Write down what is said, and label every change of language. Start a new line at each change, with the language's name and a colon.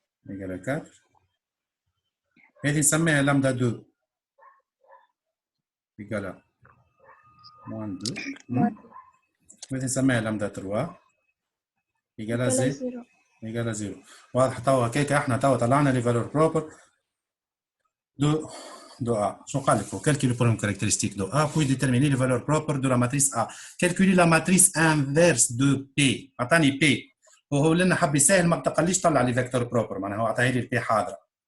Arabic: ايجال 4 هذه نسميها لامدا 2 ايجال موان 2 وهذه نسميها لامدا 3 ايجال زيرو ايجال زيرو واضح توا هكاك احنا توا طلعنا لي فالور بروبر دو A. شنو قال لك
French: calculer le problème caractéristique de A puis déterminer les valeurs propres de la matrice A. Calculer la matrice inverse de P.
Arabic: عطاني P وهو لنا حب يسهل ما بتقليش طلع لي فيكتور بروبر معناها هو عطاها لي P حاضره.